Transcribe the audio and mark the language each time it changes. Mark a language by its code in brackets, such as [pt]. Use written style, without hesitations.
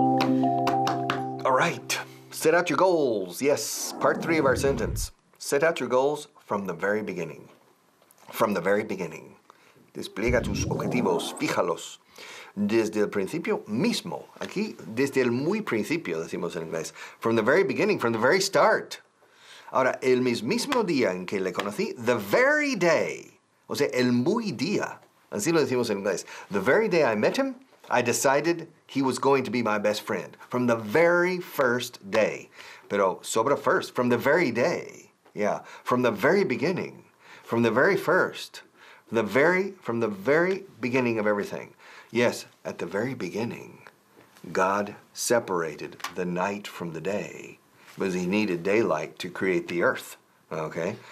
[en] All right. Set out your goals. Yes, part 3 of our sentence. Set out your goals from the very beginning. From the very beginning. [es] Despliega tus objetivos, fíjalos. Desde el principio mismo. Aquí, desde el muy principio, decimos en inglés. [en] From the very beginning, from the very start. [es] Ahora, el mismísimo día en que le conocí, [en] the very day, [es] o sea, el muy día, así lo decimos en inglés. [en] The very day I met him, I decided he was going to be my best friend. From the very first day. [es] Pero sobra [en] first, from the very day. Yeah, from the very beginning. From the very first. From the very beginning of everything. Yes, at the very beginning, God separated the night from the day because he needed daylight to create the earth. Okay?